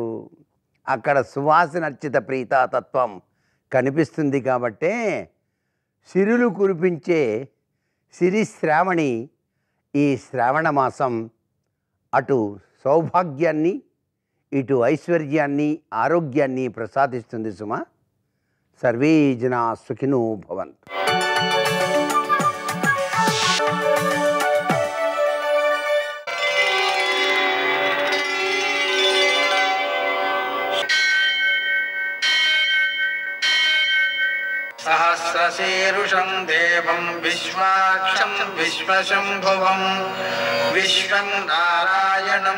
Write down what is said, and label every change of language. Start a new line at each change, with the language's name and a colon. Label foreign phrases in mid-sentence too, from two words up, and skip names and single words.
Telugu: అక్కడ సువాసనర్చిత ప్రీతాతత్వం కనిపిస్తుంది. కాబట్టే సిరులు కురిపించే సిరి శ్రావణి ఈ శ్రావణ మాసం అటు సౌభాగ్యాన్ని, ఇటు ఐశ్వర్యాన్ని, ఆరోగ్యాన్ని ప్రసాదిస్తుంది సుమా.
Sanskrit: సర్వే జనా సుఖినో భవంతు. सहस्रशीर्षं देवं विश्वाक्षं विश्वशम्भुवं विश्वं नारायणं